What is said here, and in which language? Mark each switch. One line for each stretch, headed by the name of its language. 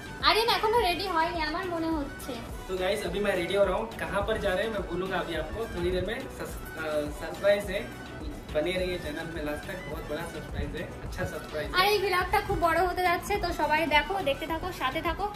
Bangla: Aryan एखोनो ready হয়নি আমার মনে হচ্ছে।
Hindi: तो गाइस अभी मैं रेडी हो रहा हूँ। कहाँ पर जा रहे हैं मैं बोलूँगा अभी आपको थोड़ी देर में। सरप्राइज है, बने रहिए चैनल में लास्ट तक, बहुत बड़ा सरप्राइज है, अच्छा सरप्राइज है।
Bangla: আর এই ব্লগটা খুব বড় হতে যাচ্ছে, তো সবাই দেখো, দেখতে থাকো, সাথে থাকো।